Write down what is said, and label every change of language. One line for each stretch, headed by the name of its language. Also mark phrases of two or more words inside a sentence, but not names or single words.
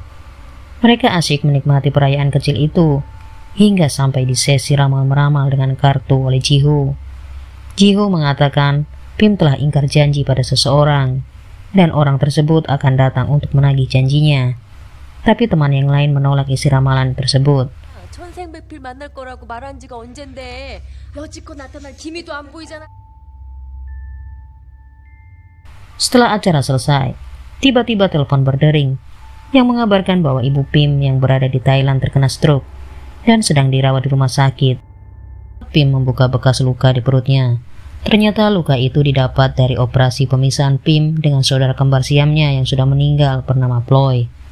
Indonesian: Mereka asyik menikmati perayaan kecil itu, hingga sampai di sesi ramal-meramal dengan kartu oleh Jiho. Jiho mengatakan Pim telah ingkar janji pada seseorang, dan orang tersebut akan datang untuk menagih janjinya. Tapi teman yang lain menolak isi ramalan tersebut.
Korean: 천생백필 만날 거라고 말한 지가 언젠데 여지껏 나타날 기미도 안 보이잖아.
Indonesian: Setelah acara selesai, tiba-tiba telepon berdering yang mengabarkan bahwa ibu Pim yang berada di Thailand terkena stroke dan sedang dirawat di rumah sakit. Pim membuka bekas luka di perutnya. Ternyata luka itu didapat dari operasi pemisahan Pim dengan saudara kembar Siamnya yang sudah meninggal bernama Ploy.